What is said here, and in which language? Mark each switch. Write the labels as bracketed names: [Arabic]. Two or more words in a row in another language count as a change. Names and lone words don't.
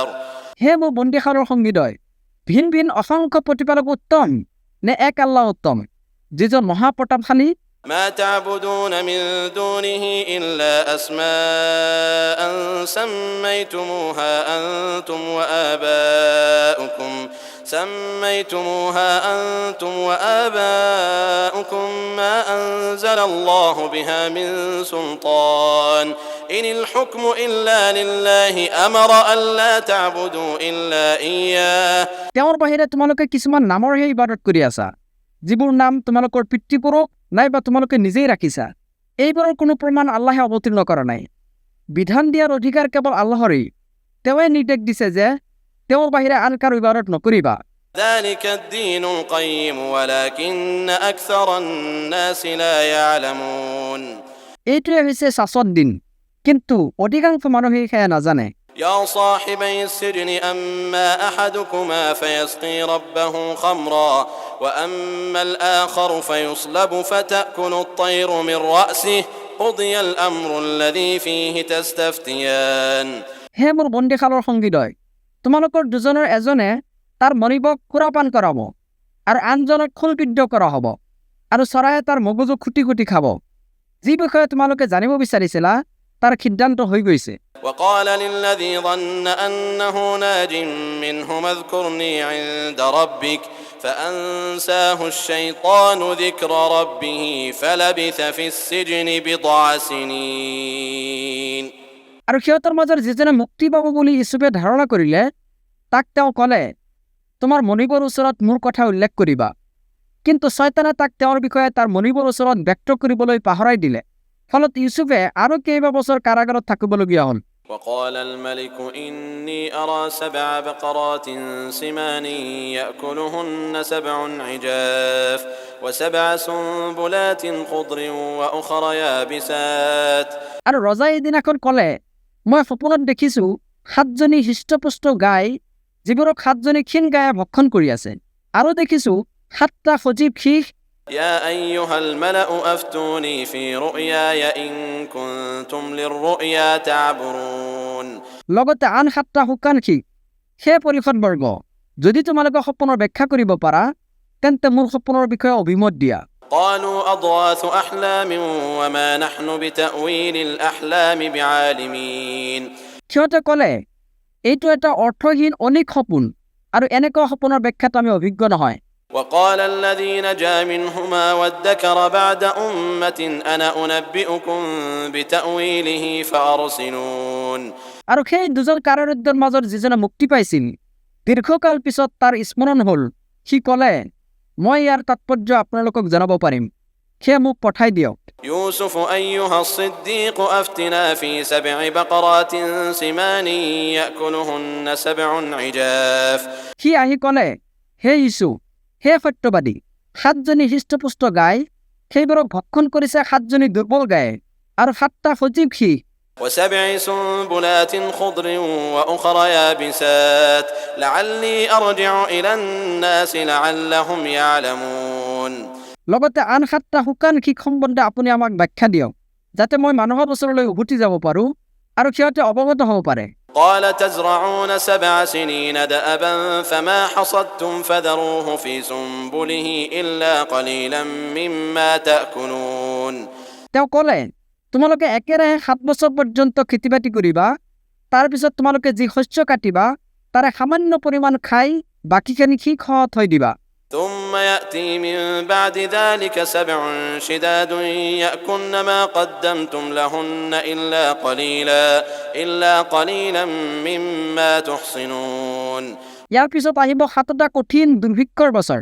[Assamese] হে মোৰ বন্দীশালৰ সংগীদয়, ভিন ভিন অসংখ্য প্ৰতিপালক উত্তম নে এক আল্লাহ উত্তম, যিজন মহাপ্ৰতাপশালী? [Arabic] ما تعبدون من دونه إلا أسماء سميتموها أنتم وآباؤكم ما أنزل الله بها من سلطان إن الحكم إلا لله أمر ألا تعبدوا إلا إياه [Assamese] তেওঁৰ বাহিৰে তোমালোকে কিছুমান নামৰহে ইবাদত কৰি আছা, যিবোৰ নাম তোমালোকৰ পিতৃপুৰুষ নাইবা তোমালোকে নিজেই ৰাখিছা। এইবোৰৰ কোনো প্ৰমাণ আল্লাহে অৱতীৰ্ণ কৰা নাই। বিধান দিয়াৰ অধিকাৰ কেৱল আল্লাহৰেই। তেওঁৱে নিৰ্দেশ দিছে যে তেওঁৰ বাহিৰে আন কাৰো ইবাদত নকৰিবা। [Arabic] ذلك الدين القيم ولكن أكثر الناس لا يعلمون [Assamese] এইটোৱে হৈছে শাশ্বত দিন, কিন্তু অধিকাংশ মানুহে সেয়া নাজানে। [Arabic] يا صاحبي السجن أما أحدكما فيسقي ربه خمرا وأما الآخر فيصلب فتأكل الطير من رأسه قضي الأمر الذي فيه تستفتيان [Assamese] হে মোৰ বন্দীশালৰ সংগীদয়, তোমালোকৰ দুজনৰ এজনে তাৰ মনিবক সুৰাপান কৰাব আৰু আনজনক খোলবিদ্ধ কৰা হ'ব আৰু চৰায়ে তাৰ মগজু খুটি খুটি খাব। যি বিষয়ে তোমালোকে জানিব বিচাৰিছিলা তাৰ সিদ্ধান্ত হৈ গৈছে। [Arabic] وقال للذي ظن أنه ناج منهما اذكرني عند ربك فأنساه الشيطان ذكر ربه فلبث في السجن بضع سنين [Assamese] আৰু সিহঁতৰ মাজৰ যিজনে মুক্তি পাব বুলি ইছুফে ধাৰণা কৰিলে তাক তেওঁ ক'লে, তোমাৰ মনিবৰ ওচৰত মোৰ কথা উল্লেখ কৰিবা। কিন্তু শয়তানে তাক তেওঁৰ বিষয়ে তাৰ মনিবৰ ওচৰত ব্যক্ত কৰিবলৈ পাহৰাই দিলে। ফলত ইউচুফে আৰু কেইবা বছৰ কাৰাগাৰত থাকিবলগীয়া হ'ল। [Arabic] وقال الملك إني أرى 7 بقرات سمان يأكلهن 7 عجاف و7 سنبلات خضر وأخر يابسات [Assamese] আৰু ৰজাই এদিনাখন ক'লে, মই সপোনত দেখিছোঁ 7জনী হৃষ্টপুষ্ট গাই যিবোৰক 7জনী ক্ষীণ গায়ে ভক্ষণ কৰি আছে, আৰু দেখিছোঁ 7টা সজীৱ শীষ। [Arabic] يا أيها الملأ أفتوني في رؤياي إن كنتم للرؤيا تعبرون [Assamese] লগতে আন 7টা শুকান শীষ, হে পৰিষদবৰ্গ, যদি তোমালোকে সপোনৰ ব্যাখ্যা কৰিব পাৰা তেন্তে মোৰ সপোনৰ বিষয়ে অভিমত দিয়া। [Arabic] قالوا أضغاث أحلام وما نحن بتأويل الأحلام بعالمين [Assamese] সিহঁতে ক'লে, এইটো এটা অৰ্থহীন অনেক সপোন আৰু এনেকুৱা সপোনৰ ব্যাখ্যাত আমি অভিজ্ঞ নহয়। [Arabic] وقال الذي نجا منهما وادكر بعد أمة أنا أنبئكم بتأويله فأرسلون [Assamese] আৰু সেই দুজন কাৰাৰুদ্ধৰ মাজত যিজনে মুক্তি পাইছিল, দীৰ্ঘকাল পিছত তাৰ স্মৰণ হ'ল, সি ক'লে, মই ইয়াৰ তাৎপৰ্য আপোনালোকক জনাব পাৰিম, সেয়ে মোক পঠাই দিয়ক। [Arabic] يوسف أيها الصديق أفتنا في 7 بقرات سمان يأكلهن 7 عجاف [Assamese] সি আহি ক'লে, হে ইছু, হে সত্যবাদী, 7জনী হৃষ্টপুষ্ট গাই, সেইবোৰক ভক্ষণ কৰিছে 7জনী দুৰ্বল গায়ে আৰু 7টা সজীৱ সিংহ, [Arabic] و7 سنبلات خضر وأخر يابسات لعلي أرجع إلى الناس لعلهم يعلمون [Assamese] লগতে আন 7টা শুকান সিংহ সম্বন্ধে আপুনি আমাক ব্যাখ্যা দিয়ক, যাতে মই মানুহৰ ওচৰলৈ উভতি যাব পাৰোঁ আৰু সিহঁতে অৱগত হ'ব পাৰে। [Arabic] قال تزرعون 7 سنين دأبا فما حصدتم فذروه في سنبله إلا قليلا مما تأكلون [Assamese] তেওঁ ক'লে, তোমালোকে একেৰাহে 7 বছৰ পৰ্যন্ত খেতি-বাতি কৰিবা, তাৰপিছত তোমালোকে যি শস্য কাটিবা তাৰে সামান্য পৰিমাণ খাই বাকীখিনি সিংহ থৈ দিবা। [Arabic] ثم يأتي من بعد ذلك 7 شداد يأكلن ما قدمتم لهن إلا قليلا مما تحصنون [Assamese] ইয়াৰ পিছত আহিব 7টা কঠিন দুৰ্ভিক্ষৰ বছৰ।